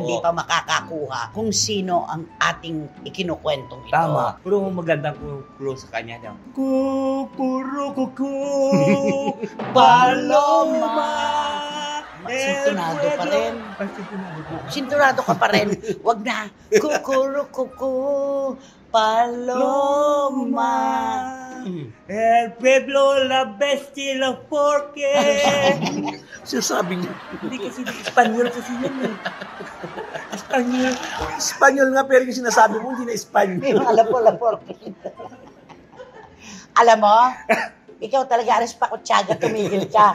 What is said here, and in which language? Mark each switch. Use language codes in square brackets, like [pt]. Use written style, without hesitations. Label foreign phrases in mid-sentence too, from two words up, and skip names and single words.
[tl] hindi pa makakakuha kung sino ang ating ikinukwentong ito. Tama. Pero magandang clue sa kanya daw. [es] Kukurukuku, paloma. [tl] Sintonado pa rin. Sintonado pa. Sinturado ka pa rin. Wag na. Kukurukuku, [es] paloma. El pueblo la bestia la porque. [tl] Sinasabi niya. Hindi kasi Espanyol kasi yun eh. Espanyol. Espanyol nga, pero yung sinasabi mo, hindi na Espanyol. Alam mo. Alam mo, Ikaw talaga, Aris Paco-Tiaga, tumigil ka.